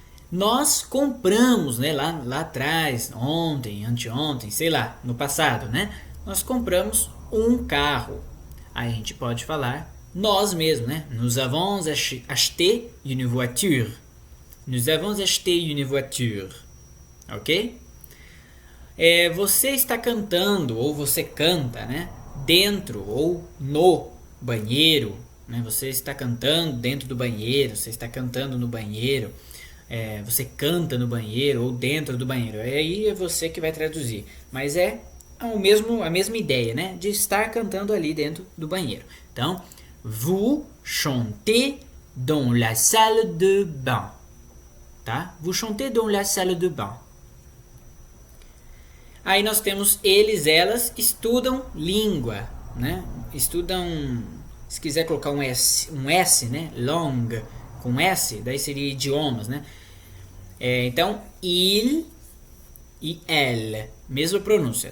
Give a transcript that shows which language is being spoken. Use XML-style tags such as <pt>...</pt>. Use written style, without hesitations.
<pt>Nós compramos, né, lá atrás, ontem, anteontem, sei lá, no passado, né? Nós compramos um carro. Aí a gente pode falar nós mesmo, né?</pt> <fr>Nous avons acheté une voiture. Nous avons acheté une voiture. Ok?</fr> <pt>Você está cantando, ou você canta, né? Dentro ou no banheiro, né? Você está cantando dentro do banheiro, você está cantando no banheiro, você canta no banheiro ou dentro do banheiro. Aí é você que vai traduzir, mas é a mesma ideia, né? De estar cantando ali dentro do banheiro. Então,</pt> <fr>vous chantez dans la salle de bain, tá? Vous chantez dans la salle de bain.</fr> <pt>Aí nós temos eles, elas estudam língua, né? Estudam, se quiser colocar um S, né? Langue com S, daí seria idiomas, né? Então, il e elle, mesma pronúncia.</pt>